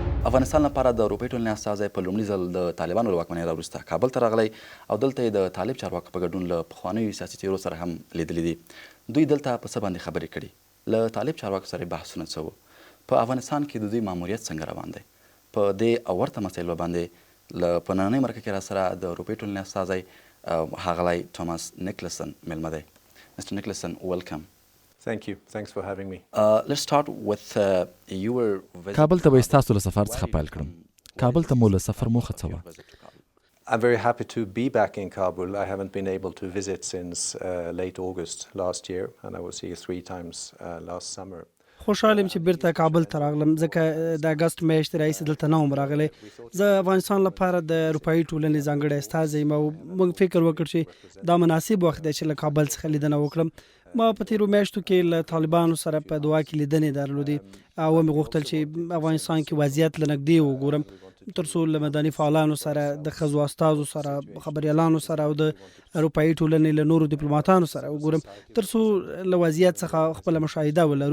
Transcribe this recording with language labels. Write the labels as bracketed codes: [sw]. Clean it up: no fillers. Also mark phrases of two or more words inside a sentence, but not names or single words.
[ps] افغانستان لپاره د اروپايي ټولنې استازی په لومړي ځل د طالبانو له واکمنۍ راوروسته کابل ته راغلی او دلته یې د طالب چارواکو په ګډون له پخوانیو سیاسي څېرو سره هم لیدلي دي. دوی دلته په څه باندې خبرې کړي؟ له طالب چارواکو سره بحثونه څه وو؟ په افغانستان کې د دوی ماموریت څنګه روان دی؟ په دې او ورته مسایلو باندې په نننۍ مرکه کې راسره د اروپايي ټولنې استازی ښاغلی توماس نېکلاسن میلمه دی. [en] Mr. Nėklasен, welcome. Thank you. Thanks for having me. Let's start with your visit. [ps] کابل ته به ستاسو له سفر څخه پیل کړم. کابل ته مو له سفر موخه څه وه؟ [en] I'm very happy to be back in Kabul. I haven't been able to visit since late August last year, and I was here 3 times last summer. [ps] خوشحالم چې بیرته کابل ته راغلم ځکه د اګست میاشتې راهیسې دلته نه وم راغلی. زه افغانستان لپاره د اروپايي ټولنې ځانګړی استازی یم او موږ فکر وکړ چې دا مناسب وخت دی چې له کابل څخه لیدنه وکړم. ما په تیرو میاشتو کې له طالبانو سره په دعا کې لیدنې درلودې او مې غوښتل چې افغانستان کې وضعیت له نږدې وګورم تر څو له مدني فعالانو سره د ښځو استازو سره خبریالانو سره او د اروپايي ټولنې له نورو ډیپلوماتانو سره وګورم تر څو له وضعیت څخه خپله مشاهده ولرو.